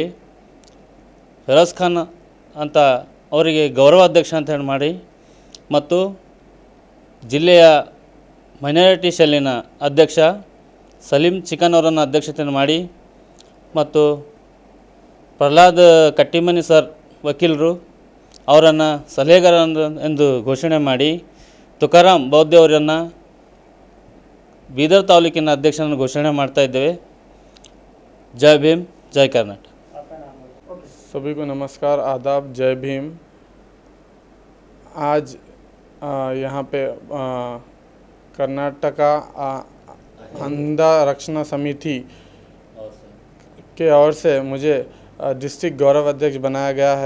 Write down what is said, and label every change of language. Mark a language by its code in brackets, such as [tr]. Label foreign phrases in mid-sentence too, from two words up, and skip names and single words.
[kn] ಫಿರೋಜ್ ಖಾನ್ ಅಂತ ಅವರಿಗೆ ಗೌರವಾಧ್ಯಕ್ಷ ಅಂತ ಹೇಳಿ ಮಾಡಿ ಮತ್ತು ಜಿಲ್ಲೆಯ ಮೈನಾರಿಟಿ ಸೆಲ್ಲಿನ ಅಧ್ಯಕ್ಷ ಸಲೀಂ ಚಿಕನ್ ಅವರನ್ನು ಅಧ್ಯಕ್ಷತೆಯನ್ನು ಮಾಡಿ ಮತ್ತು ಪ್ರಹ್ಲಾದ್ ಕಟ್ಟಿಮನಿ ಸರ್ ವಕೀಲರು ಅವರನ್ನು ಸಲಹೆಗಾರ ಎಂದು ಘೋಷಣೆ ಮಾಡಿ ತುಕಾರಾಮ್ ಬೌದ್ಧ ಅವರನ್ನು ಬೀದರ್ ತಾಲೂಕಿನ ಅಧ್ಯಕ್ಷರನ್ನು घोषणा ಮಾಡ್ತಾ ಇದ್ದೇವೆ। [hi] जय भीम, जय कर्नाटक। सभी को नमस्कार, आदाब, जय भीम। आज यहाँ पे कर्नाटका अंधा रक्षणा समिति के ओर से मुझे डिस्ट्रिक्ट गौरव अध्यक्ष बनाया गया है।